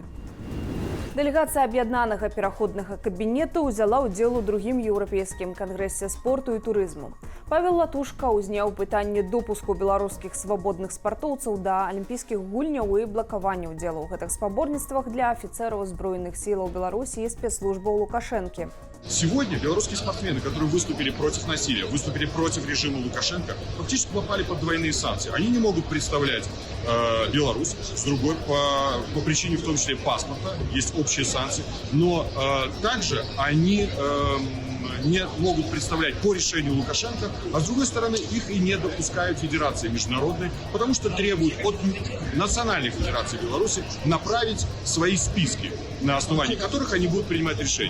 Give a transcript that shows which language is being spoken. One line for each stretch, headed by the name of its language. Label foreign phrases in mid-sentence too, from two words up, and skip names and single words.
Belarusian: Дэлегацыя аб'яднанага пераходнага кабінета ўзяла ўдзел у другім еўрапейскім кангрэсе спорту і турызму. Павел Латушка ўзняў пытанне допуску беларускіх свабодных спартоўцаў да алімпійскіх гульняў і блакавання ўдзелу ў гэтых спаборніцтвах для афіцэраў збройных сілаў Беларусі і спецслужбаў Лукашэнкі.
Russian: Сегодня белорусские спортсмены, которые выступили против насилия, выступили против режима Лукашенко, фактически попали под двойные санкции. Они не могут представлять Беларусь, с другой по причине в том числе паспорта, есть общие санкции, но также они не могут представлять по решению Лукашенко, а с другой стороны их и не допускают федерации международной, потому что требуют от национальной федерации Беларуси направить свои списки, на основании которых они будут принимать решения.